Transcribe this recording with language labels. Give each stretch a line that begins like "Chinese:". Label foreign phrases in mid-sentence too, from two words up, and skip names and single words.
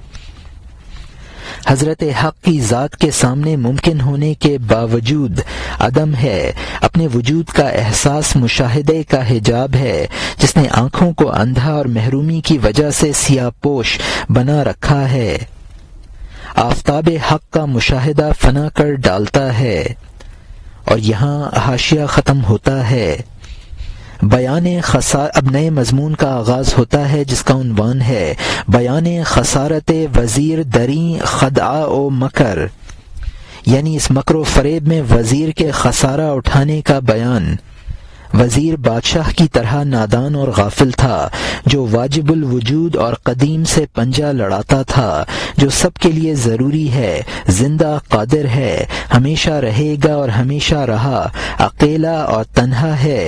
Urdu: حضرت حق کی ذات کے سامنے ممکن ہونے کے باوجود عدم ہے، اپنے وجود کا احساس مشاہدے کا حجاب ہے، جس نے آنکھوں کو اندھا اور محرومی کی وجہ سے سیاہ پوش بنا رکھا ہے۔ آفتاب حق کا مشاہدہ فنا کر ڈالتا ہے۔ اور یہاں حاشیہ ختم ہوتا ہے۔ بیان اب نئے مضمون کا آغاز ہوتا ہے جس کا عنوان ہے
Persian: بیان خسارت وزیر دری خدعہ و مکر،
Urdu: یعنی اس مکر و فریب میں وزیر کے خسارہ اٹھانے کا بیان۔ وزیر بادشاہ کی طرح نادان اور غافل تھا، جو واجب الوجود اور قدیم سے پنجہ لڑاتا تھا، جو سب کے لیے ضروری ہے، زندہ قادر ہے، ہمیشہ رہے گا اور ہمیشہ رہا، اکیلا اور تنہا ہے۔